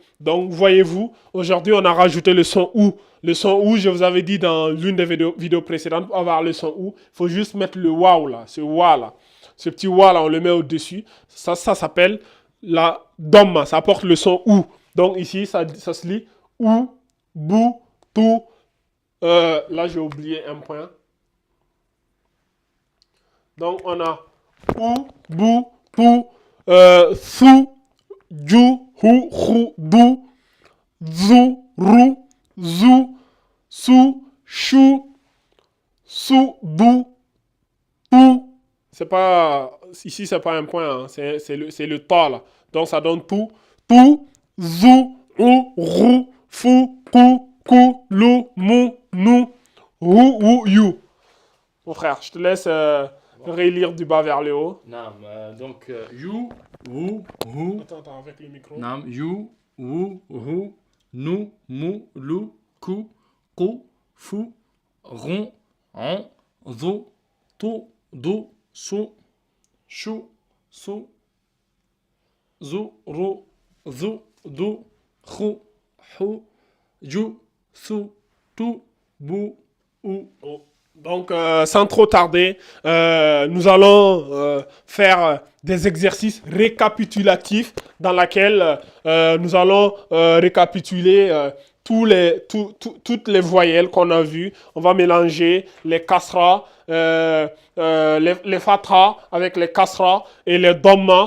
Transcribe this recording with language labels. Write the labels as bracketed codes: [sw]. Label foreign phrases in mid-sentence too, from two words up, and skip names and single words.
[fr] Donc, voyez-vous, aujourd'hui, on a rajouté le son OU. Le son OU, je vous avais dit dans l'une des vidéos précédentes, pour avoir le son OU, il faut juste mettre le waouh là, ce waouh là. Ce petit waouh là, on le met au-dessus. Ça s'appelle la Dhamma, ça apporte le son OU. Donc ici, ça se lit OU, BOU, TOU. Là, j'ai oublié un point. Donc on a OU, BOU, TOU, SOU, JOU, HOU, HOU, DOU, ZOU, ROU, ZOU, SOU, CHOU, SOU, DOU, TOU. C'est pas, ici, c'est pas un point, hein. C'est le ta là. Donc ça donne tout. Tout, zou, ou, rou, fou, kou, lou, mou, nou, ou, you. Mon frère, je te laisse relire du bas vers le haut. Naam, donc, you, wou, wou. Attends, avec le micro. Naam, you, wou, wou, nou, mou, lou, kou, fou, ron, an, zo, tou, dou, sou, chou, sou, zou, rou, zou, dou, khou, hou, jou, sou, tou, bou, ou. Oh. Donc, sans trop tarder, nous allons faire des exercices récapitulatifs dans lesquels nous allons récapituler toutes les voyelles qu'on a vues. On va mélanger les kasra, les fatra avec les kasra et les dhamma.